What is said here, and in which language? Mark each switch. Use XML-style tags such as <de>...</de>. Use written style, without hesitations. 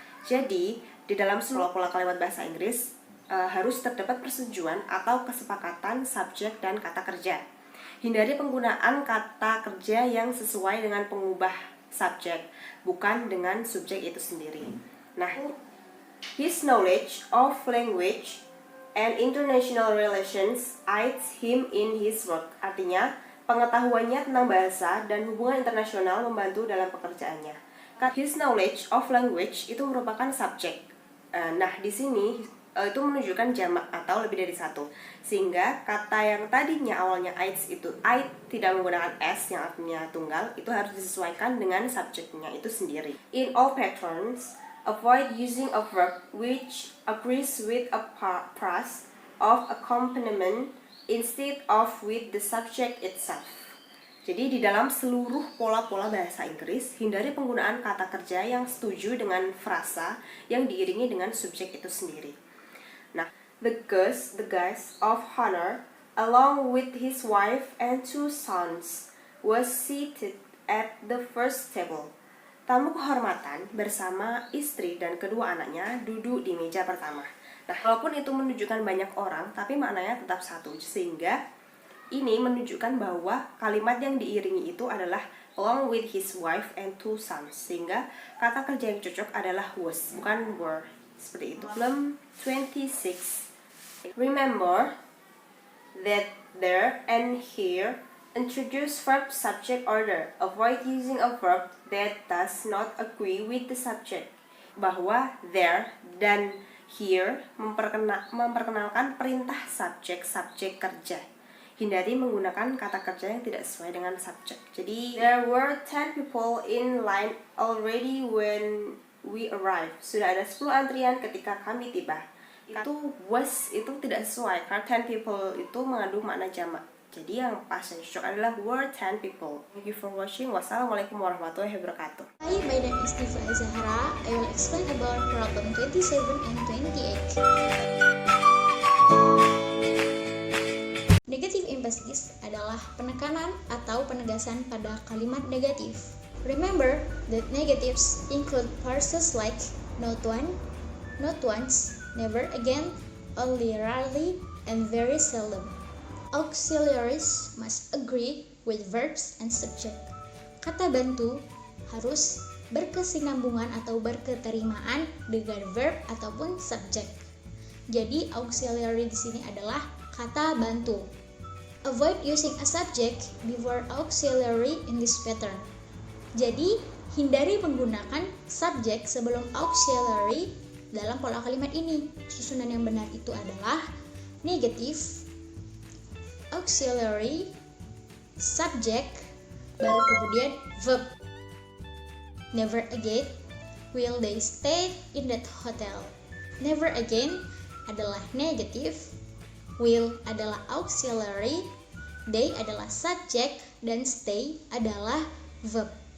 <id>Jadi, di dalam seluruh pola kalimat bahasa Inggris, harus terdapat persetujuan atau kesepakatan subjek dan kata kerja. Hindari penggunaan kata kerja yang sesuai dengan pengubah subjek, bukan dengan subjek itu sendiri.</id> <en>Nah, his knowledge of language and international relations aids him in his work.</en> <id>Artinya, pengetahuannya tentang bahasa dan hubungan internasional membantu dalam pekerjaannya.</id> <en>His knowledge of language</en> <id>itu merupakan subjek. Nah, di sini itu menunjukkan jamak atau lebih dari satu. Sehingga kata yang tadinya awalnya aids itu aid tidak menggunakan s yang artinya tunggal, itu harus disesuaikan dengan subjeknya itu sendiri.</id> <en>In all patterns, avoid using a verb which agrees with a phrase of accompaniment instead of with the subject itself.</en> <id>Jadi di dalam seluruh pola-pola bahasa Inggris, hindari penggunaan kata kerja yang setuju dengan frasa yang diiringi dengan subjek itu sendiri.</id> <en>Nah, the guest of honor, along with his wife and 2 sons, was seated at the first table.</en> <id>Tamu kehormatan bersama istri dan kedua anaknya duduk di meja pertama. Nah, walaupun itu menunjukkan banyak orang, tapi maknanya tetap satu. Sehingga ini menunjukkan bahwa kalimat yang diiringi itu adalah</id> <en>along with his wife and 2 sons.</en> <id>Sehingga kata kerja yang cocok adalah was, bukan were. Seperti itu. Problem 26.</id> <en>Remember that there and here introduce verb subject order. Avoid using a verb that does not agree with the subject.</en> <id>Bahwa there dan here memperkenalkan perintah subjek kerja. Hindari menggunakan kata kerja yang tidak sesuai dengan subjek.</id> <en>Jadi there were 10 people in line already when we arrived.</en> <id>Sudah ada 10 antrian ketika kami tiba. Itu was itu tidak sesuai karena</id> <en>10 people</en> <id>itu mengandung makna jamak. Jadi yang pas dan cocok adalah</id> <en>were 10 people. Thank you for watching.</en> <ar>Wassalamualaikum warahmatullahi wabarakatuh.</ar> <en>Hi, my name is Diva Zahra. I will explain about problem 27 and 28.</en> <id>Negative emphasis adalah penekanan atau penegasan pada kalimat negatif.</id> <en>Remember that negatives include phrases like not one, not once, never again, only rarely, and very seldom. Auxiliaries must agree with verbs and subject.</en> <id>Kata bantu harus berkesinambungan atau berketerimaan dengan verb ataupun subject. Jadi auxiliary di sini adalah kata bantu.</id> <en>Avoid using a subject before auxiliary in this pattern.</en> <id>Jadi hindari menggunakan subject sebelum auxiliary dalam pola kalimat ini. Susunan yang benar itu adalah negative, auxiliary, subject, baru kemudian verb.</id> <en>Never again will they stay in that hotel.</en> <id>Never again adalah negative, will adalah auxiliary, they adalah subject, dan stay adalah verb.</id>